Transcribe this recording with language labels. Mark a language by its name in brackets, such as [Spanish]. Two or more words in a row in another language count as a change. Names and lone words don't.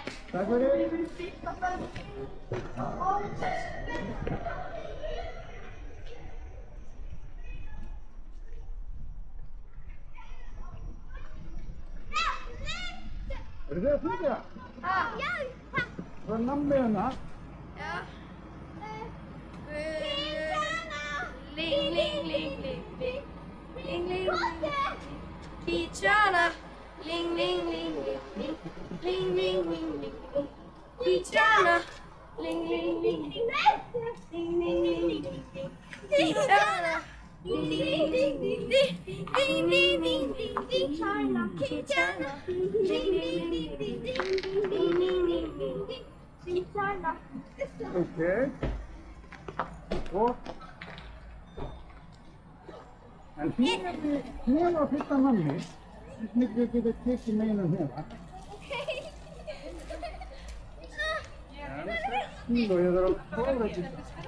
[Icelandic] Takk fyrir. Eru þið að flytja? Já, takk. Það er nammið hérna. Já. Ling, ling, ling, ling, ling. Ling, ling, ling. Pizzana. Ling, ling, ling, ling, ling. Ling, ling, ling, ling, ling. Pizzana. Ling, ling, ling, ling. Ling, ling, ling, ling, ling. Pizzana. Ling, ling, ling, ling, ling. Ling, ling, ling, ling, ling. Pizzana. Ling, ling, ling, ling, ling. Ling, ling, ling, ling, ling. Pizzana. Ok. Og. En hnefa fulla nammi. Þess miklu getur tekið með einu hnefa. Kíló, ég þarf að klára þetta.